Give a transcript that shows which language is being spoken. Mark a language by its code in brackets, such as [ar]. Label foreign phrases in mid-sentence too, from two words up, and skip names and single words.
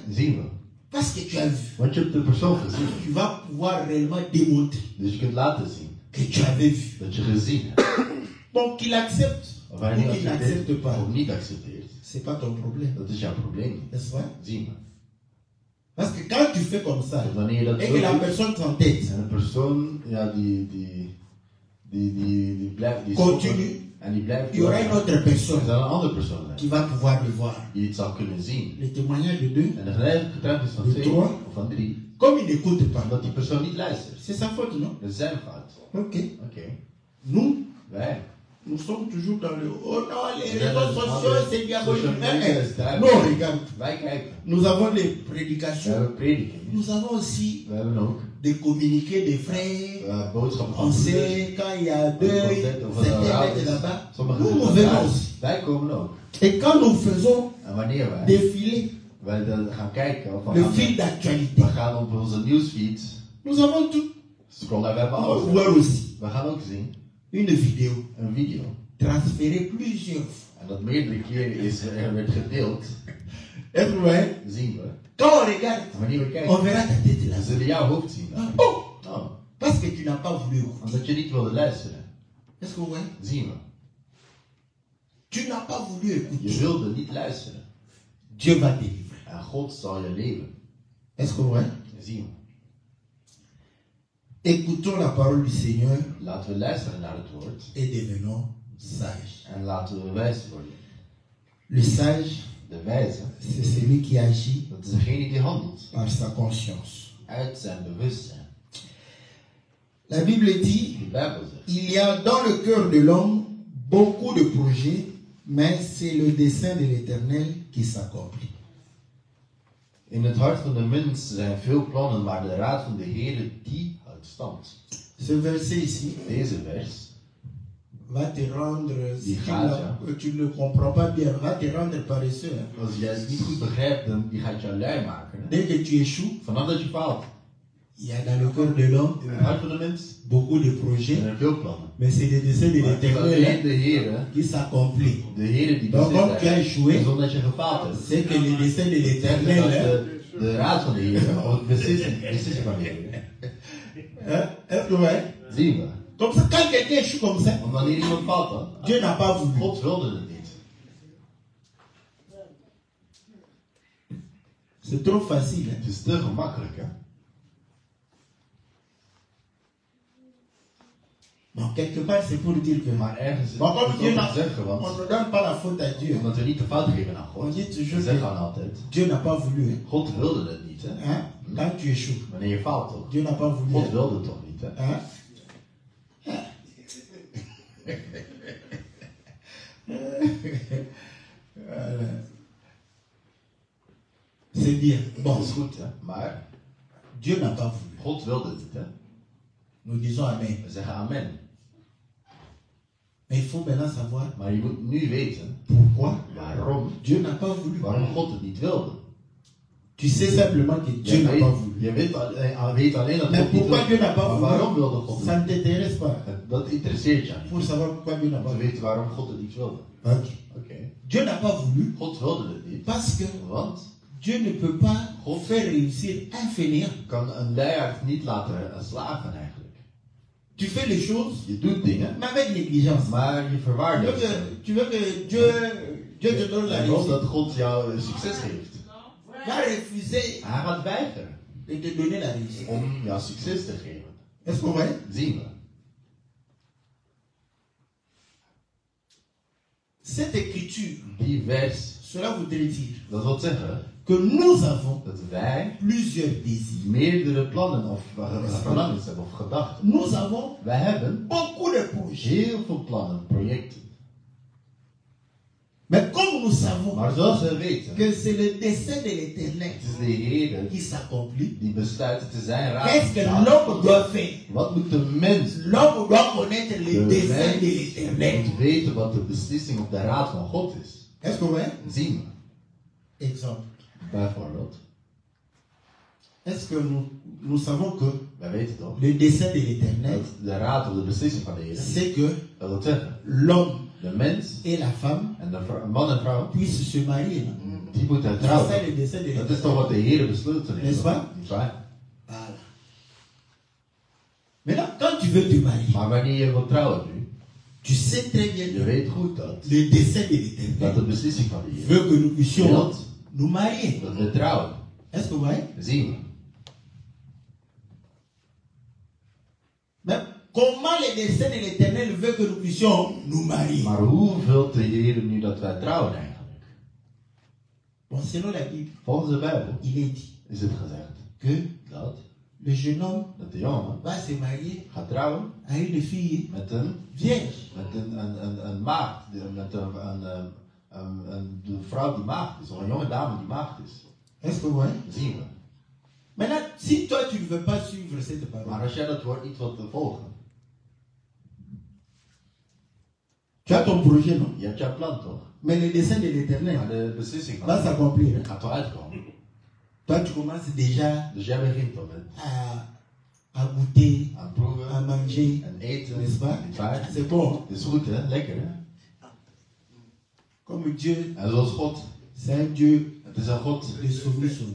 [nl] Zien we. [fr] Parce que tu as vu, [nl] Want je hebt de persoon gezien. [fr] tu vas pouvoir réellement démontrer [nl] Dus je kunt laten zien [fr] que tu avais vu. [nl] dat je gezien hebt. [fr] Donc qu'il accepte [nl] Of [fr] ou [nl] hij niet [fr] qu'il n'accepte [nl] accepteert [fr] pas, [nl] of niet accepteert. [fr] c'est pas ton problème. [nl] Dat is jouw probleem niet. [fr] N'est-ce pas? [nl] Zien we. [fr] Parce que quand tu fais comme ça, [nl] Dus wanneer je dat [fr] et [nl] zo [fr] que la [nl] doet, [fr] personne t'entête, [nl] en een persoon, ja, die blijft, die [fr] continue, [nl] en die blijft [fr] il y aura une autre [nl] er [fr] personne [nl] zal een andere persoon zijn [fr] qui va pouvoir le voir. [nl] die het zal kunnen zien. [fr] Le témoignage de deux, [nl] En de getuigenis van De 2 [fr] trois. [nl] of van 3, [fr] comme il n'écoute pas, [nl] omdat die persoon niet luistert. [fr] c'est sa faute, non? [nl] Dat is zijn fout. [fr] Ok. [nl] Oké. [fr] Nous, [nl] Wij. [fr] nous sommes toujours dans le oh non, les [nl] Ja, [fr] réseaux [nl] dat is [fr] sociaux, [nl] anders. [fr] c'est diabolique. [en] Social media [nl] is daar. [fr] Non, regarde, [nl] Wij kijken. [fr] nous avons les [nl] We [fr] prédications, [nl] hebben prediking. [fr] nous avons aussi [nl] We hebben ook [fr] des communiqués des frères. [nl] boodschappen [fr] On [nl] van [fr] sait quand il y a deuil, certains mettent là-bas. Nous, nous venons aussi. [nl] Wij komen ook. [fr] Et quand nous faisons [nl] En wanneer wij [fr] défiler [nl] dan gaan kijken of [fr] le fil d'actualité, [nl] we gaan op onze nieuwsfeed [fr] nous avons tout. [nl] scrollen, we hebben [fr] On va [nl] alles. [fr] voir aussi [nl] We gaan ook zien [fr] une vidéo [nl] een video. [fr] transférée plusieurs fois. [nl] En dat meerdere keren werd gedeeld, [fr] Est-ce que vous voyez? [nl] zien we. [fr] Quand on regarde, [nl] En wanneer we [fr] on [nl] kijken, [fr] verra ta tête là. [nl] we zullen jouw hoofd zien. [fr] Oh, [nl] Oh, [fr] parce que tu n'as pas voulu écouter. [nl] omdat je niet wilde luisteren. [fr] Est-ce que vous voyez? [nl] Zien we. [fr] Tu n'as pas voulu écouter. [nl] Je wilde niet luisteren. [fr] Dieu va délivrer. [nl] En God zal je leven. [fr] Est-ce que vous voyez? [nl] Zien we. [fr] Écoutons la parole du Seigneur [nl] Laten we luisteren naar het woord. [fr] et devenons sages. [nl] En laten we wijs worden. [fr] Le sage, [nl] De wijze, [fr] c'est celui qui agit [nl] dat is degene die handelt. [fr] par sa conscience. [nl] Uit zijn bewustzijn. [fr] La Bible dit, [nl] De Bijbel zegt. [fr] il y a dans le cœur de l'homme beaucoup de projets, mais c'est le dessein de l'Éternel qui s'accomplit. [nl] In het hart van de mens zijn veel plannen, maar de raad van de Heer die houdt stand. [fr] Ce verset ici [nl] Deze vers [fr] va te rendre, si [nl] Die [fr] tu [nl] gaat, [fr] tu ne le comprends pas bien, va te rendre paresseux. Hein. [nl] als jij het niet goed begrijpt, dan die gaat jou lui maken. Hè? [fr] Dès que tu échoues, [nl] Vanaf dat je faalt. [fr] il y a dans le cœur de l'homme [nl] In het hart van de mens [fr] beaucoup de projets, [nl] zijn er veel plannen. [fr] mais c'est le dessein de [nl] Maar het is [fr] l'Éternel [nl] alleen [fr] hein, [nl] de Heer, [fr] qui s'accomplit. [nl] de Heer die [fr] Donc comme [nl] beslist [fr] tu as [nl] heeft. [fr] échoué, [nl] En zonder dat je gefaald hebt. [fr] c'est que le dessein de [nl] Zegt [fr] l'Éternel, [nl] dat [fr] hein, [nl] de raad van de Heer, of het beslissing van de Heer. [fr] hein, est-ce que vous voyez? [nl] Zien we. [fr] Comme ça, quand quelqu'un échoue comme ça, [nl] Want wanneer iemand valt dan, [fr] Dieu n'a pas voulu. [nl] God wilde het niet. [fr] C'est trop facile. Hein. [nl] Het is te gemakkelijk, hè. [fr] Donc quelque part, c'est pour dire que [nl] Maar ergens is [fr] Maar comme [nl] het [fr] Dieu [nl] ook [fr] n'a- [nl] te zeggen, [fr] on [nl] want [fr] ne donne pas la faute à Dieu. [nl] omdat we niet de fout geven aan [fr] On [nl] God. [fr] dit [nl] We [fr] toujours [nl] zeggen [fr] que [nl] dan altijd, [fr] Dieu n'a pas voulu. Hein. [nl] God wilde het niet, hè. [fr] Hein? Quand tu échoues, [nl] Wanneer je faalt toch? [fr] Dieu n'a pas voulu. [nl] God [fr] Hein? [nl] wilde het toch niet, hè. [fr] Hein? Voilà. C'est bien. Bon, [nl] Dat is goed, hè. Maar [fr] Dieu n'a pas voulu. [nl] God wilde het niet, hè. [fr] Nous disons Amen. [nl] We zeggen amen. [fr] Mais il faut maintenant savoir [nl] Maar je moet nu weten [fr] pourquoi [nl] waarom, [fr] Dieu n'a pas voulu. [nl] waarom God het niet wilde. [fr] Tu sais simplement que Dieu n'a pas voulu. [nl] Je weet alleen dat [fr] Mais [nl] God niet [fr] pourquoi Dieu n'a pas [nl] wil. Maar waarom [fr] voulu? [nl] wilde God [fr] Ça [nl] het [fr] ne t'intéresse pas. [nl] niet? Dat interesseert je [fr] Pour [nl] niet. [fr] savoir pourquoi Dieu n'a pas [nl] Om te [fr] voulu. [nl] weten waarom God het niet wilde. [fr] Ok. [nl] Oké. [fr] Dieu n'a pas voulu [nl] God wilde het niet. [fr] parce que [nl] Want [fr] Dieu ne peut pas faire réussir un fainéant. [nl] kan een luiaard niet laten slagen eigenlijk. [fr] Tu fais les choses, [nl] Je doet dingen, [fr] mais avec négligence. [nl] maar je [fr] Tu veux [nl] verwaardigt ze. [fr] que, tu veux que Dieu te donne la [nl] Hij wil [fr] réussite. [nl] dat God jou succes geeft. [fr] Va refuser [nl] Hij gaat weigeren [fr] de te donner la réussite. [nl] om jou succes te geven. [fr] Est-ce qu'on voit? [nl] Zien we. [fr] Cette écriture, [nl] Die vers, [fr] cela voudrait dire [nl] dat wil zeggen [fr] que nous avons [nl] dat wij [fr] plusieurs désirs. [nl] meerdere plannen of verlangens hebben of gedachten. [fr] Nous avons [nl] Wij hebben [fr] beaucoup de projets. [nl] heel veel plannen, projecten. [fr] Mais comme nous savons [nl] Maar zoals we weten, [fr] que c'est le dessein de l'Éternel [nl] het is de Heer [fr] qui s'accomplit, [nl] die besluit te zijn [fr] qu'est-ce que [nl] raad. [fr] l'homme doit faire? [nl] Wat moet de mens [fr] L'homme doit connaître le [nl] de [fr] dessein de [nl] mens [fr] l'Éternel. [nl] moet weten wat de beslissing of de raad van God is? [fr] Est-ce qu'on voit? [nl] Zien we. [fr] Exemple. [nl] Bijvoorbeeld, [fr] Est-ce que nous savons que [nl] wij weten toch, [fr] le dessein de l'Éternel, [nl] dat de raad of de beslissing van de Heer, [fr] c'est que [nl] dat wil zeggen, [fr] l'homme [nl] de mens [fr] et la femme [nl] en de man en vrouw, [fr] puissent se marier. [nl] die moeten [fr] C'est ça [nl] trouwen. [fr] le dessein de [nl] Dat is [fr] l'Éternel. [nl] toch wat de Heer besloten heeft? [fr] N'est-ce pas? [nl] Niet waar? [fr] Voilà. Maintenant, quand tu veux te marier, [nl] Maar wanneer je wilt trouwen nu, [fr] tu sais très bien [nl] je [fr] que [nl] weet goed dat [fr] le dessein de [nl] dat [fr] l'Éternel [nl] de beslissing van de Heer [fr] veut que nous puissions [nl] wilt [fr] nous marier. [nl] dat we trouwen. [fr] Est-ce que vous voyez? [nl] Zien we. [fr] Mais comment le dessein de l'Éternel veut que nous puissions nous marier? [nl] Maar hoe wilt de Heer nu dat wij trouwen eigenlijk? [fr] Bon, selon la Bible, [nl] Volgens de Bijbel [fr] il est dit [nl] is het gezegd [fr] que [nl] dat [fr] le jeune homme [nl] de jongen [fr] va se marier [nl] gaat trouwen [fr] à une fille [nl] met een [fr] vierge. [nl] maagd, de vrouw die maagd is, of een jonge dame die maagd is. [fr] Est-ce que vous voyez? [nl] Zien we. [fr] Maintenant, si toi tu ne veux pas suivre cette [nl] Maar [fr] parole, [nl] als jij dat woord niet wilt volgen, [fr] tu as ton projet, non? [nl] je hebt jouw plan toch? [fr] Mais le dessein de l'Éternel [nl] Maar de beslissing [fr] va [nl] van [fr] s'accomplir. [nl] het gaat wel uitkomen. [fr] Toi, tu commences déjà [nl] Dus jij begint dan met [fr] à goûter, [nl] aan proeven [fr] à manger. [nl] en eten. [fr] N'est-ce pas? [nl] Niet waar? [fr] C'est bon. [nl] Het is goed hè, lekker hè? [fr] Comme Dieu, [nl] En zoals God, [fr] c'est un Dieu [nl] het is een God [fr] de soumission.